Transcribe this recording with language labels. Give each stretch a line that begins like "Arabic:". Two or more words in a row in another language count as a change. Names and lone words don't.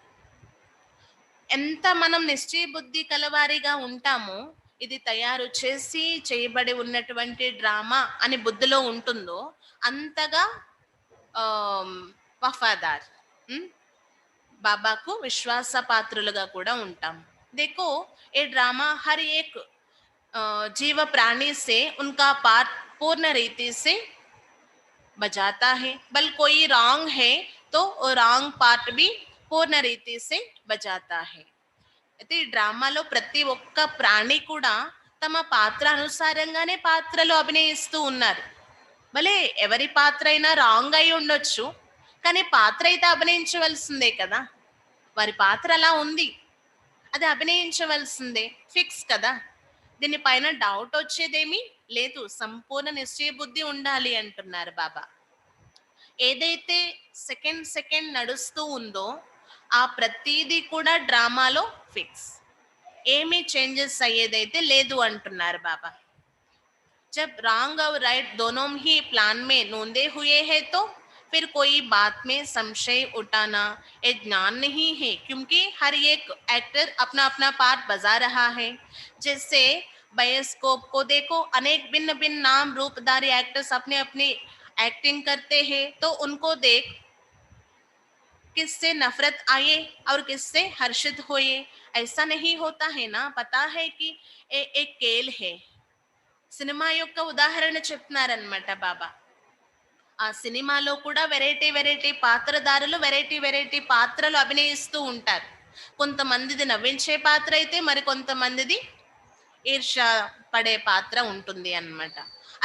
Telugu: ఎంత మనం నిశ్చయ బుద్ధి కలవారిగా ఉంటామో, ఇది తయారు చేసి చేయబడి ఉన్నటువంటి డ్రామా అని బుద్ధిలో ఉంటుందో అంతగా వఫాదార్, బాబాకు విశ్వాస పాత్రులుగా కూడా ఉంటాం.
Hindi: देखो ये ड्रामा हर एक जीव प्राणी से उनका पार्ट पूर्ण रीति से बजाता है, बल कोई रॉन्ग है तो रॉन्ग पार्ट भी पूर्ण रीति से बजाता है.
Telugu: అయితే ఈ డ్రామాలో ప్రతి ఒక్క ప్రాణి కూడా తమ పాత్ర అనుసారంగానే పాత్రలు అభినయిస్తూ ఉన్నారు. భలే ఎవరి పాత్ర అయినా రాంగ్ అయి ఉండొచ్చు, కానీ పాత్ర అయితే అభినయించవలసిందే కదా. వారి పాత్ర అలా ఉంది, అది అభినయించవలసిందే, ఫిక్స్ కదా. దీనిపైన డౌట్ వచ్చేదేమీ లేదు. సంపూర్ణ నిశ్చయ బుద్ధి ఉండాలి అంటున్నారు బాబా. ఏదైతే సెకండ్ సెకండ్ నడుస్తూ ఉందో ఆ ప్రతిదీ కూడా డ్రామాలో ఫిక్స్, ఏమీ చేంజెస్ అయ్యేదైతే లేదు అంటున్నారు బాబా.
Hindi: जब रॉन्ग और राइट दोनों ही प्लान में नोंदे हुए हैं तो फिर कोई बात में संशय उठाना ये ज्ञान नहीं है, क्योंकि हर एक एक्टर अपना अपना पार्ट बजा रहा है. जैसे बायोस्कोप को देखो, अनेक भिन्न भिन्न नाम रूपधारी एक्टर्स अपने अपनी एक्टिंग करते हैं, तो उनको देख किससे नफरत आए और किससे हर्षित हुए. ऐसा नहीं होता है ना. पता है कि एक खेल है.
Telugu: సినిమా యొక్క ఉదాహరణ చెప్తున్నారనమాట బాబా. ఆ సినిమాలో కూడా వెరైటీ వెరైటీ పాత్రధారులు వెరైటీ వెరైటీ పాత్రలు అభినయిస్తూ ఉంటారు. కొంతమందిది నవ్వించే పాత్ర అయితే మరి కొంతమందిది ఈర్ష పడే పాత్ర ఉంటుంది అన్నమాట.